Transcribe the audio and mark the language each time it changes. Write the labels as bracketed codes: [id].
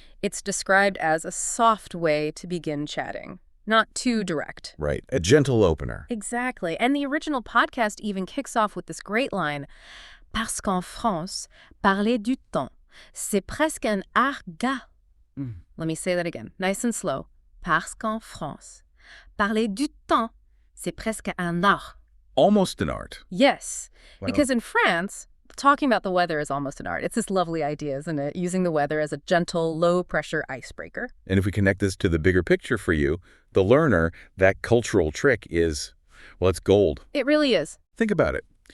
[en] It's described as a soft way to begin chatting. Not too direct. Right. A gentle opener. Exactly. And the original podcast even kicks off with this great line, [fr] Parce qu'en France, parler du temps, c'est presque un art gars. [en] Let me say that again, nice and slow. [fr] Parce qu'en France, parler du temps, c'est presque un art. [en] Almost an art. Yes, Wow. because in France, talking about the weather is almost an art. It's this lovely idea, isn't it? Using the weather as a gentle, low-pressure icebreaker. And if we connect this to the bigger picture for you, the learner, that cultural trick is, well, it's gold. It really is. Think about it.